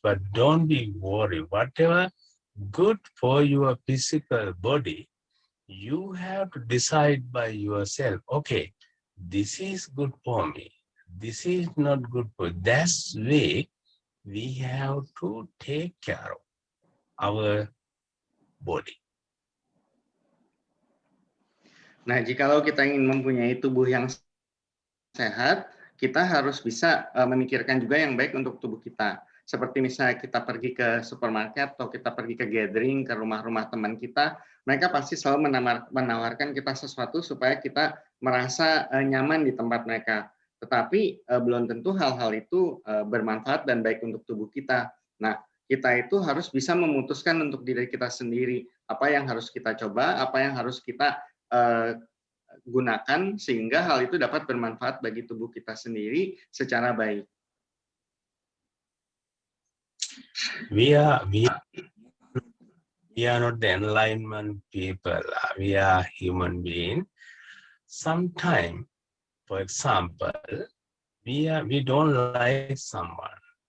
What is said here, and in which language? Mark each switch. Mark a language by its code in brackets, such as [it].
[en] But don't be worried. Whatever good for your physical body, you have to decide by yourself. Okay, this is good for me. This is not good for. That's way we have to take care of our body. [id] Nah, jikalau kita ingin mempunyai tubuh yang sehat, kita harus bisa memikirkan juga yang baik untuk tubuh kita. Seperti misalnya kita pergi ke supermarket atau kita pergi ke gathering, ke rumah-rumah teman kita, mereka pasti selalu menawarkan kita sesuatu supaya kita merasa nyaman di tempat mereka. Tetapi belum tentu hal-hal itu bermanfaat dan baik untuk tubuh kita. Nah, kita itu harus bisa memutuskan untuk diri kita sendiri, apa yang harus kita coba, apa yang harus kita gunakan sehingga hal itu dapat bermanfaat bagi tubuh kita sendiri secara baik. [en] We are not the enlightenment people. We are human beings. Sometimes, for example, we don't like someone.